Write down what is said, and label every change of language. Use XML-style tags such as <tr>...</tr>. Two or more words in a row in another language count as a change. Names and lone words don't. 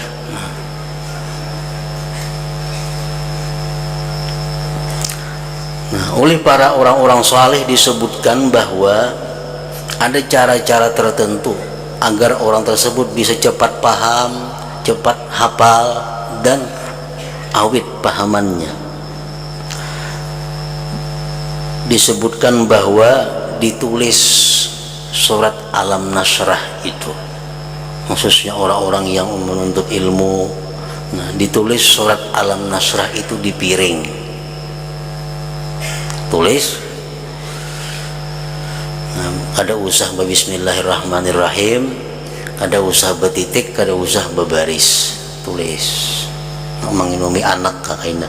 <id>Nah, oleh para orang-orang saleh disebutkan bahwa ada cara-cara tertentu agar orang tersebut bisa cepat paham, cepat hafal, dan awet pahamannya. disebutkan bahwa ditulis surat Alam Nasrah itu khususnya orang-orang yang menuntut ilmu. Nah, ditulis surat Alam Nasrah itu di piring, tulis.</id> <bjn>Nah, kada usah bismillahirrahmanirrahim, kada usah betitik, kada usah bebaris, tulis menginumi anak kakaknya.</bjn>